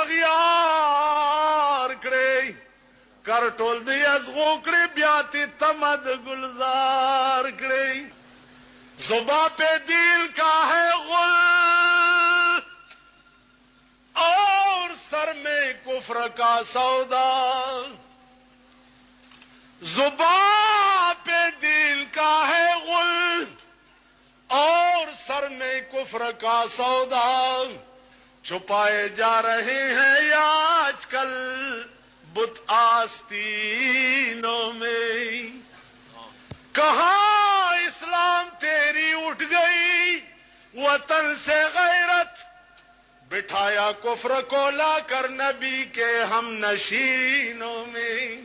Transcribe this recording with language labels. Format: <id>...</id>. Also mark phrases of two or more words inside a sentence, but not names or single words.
<ps>اغیار کړي کرټول دی ازغو کړي بیا ته تمد گلزار کړي</ps> <ur>زبا پہ دل کا ہے غل اور سر میں کفر کا سودا زبا پہ دل کا ہے غل اور سر میں کفر کا سودا چھپائے جا رہے ہیں آج کل بت آستینوں میں. کہاں اسلام تیری اٹھ گئی وطن سے غیرت، بٹھایا کفر کو لا کر نبی کے ہم نشینوں میں.</ur>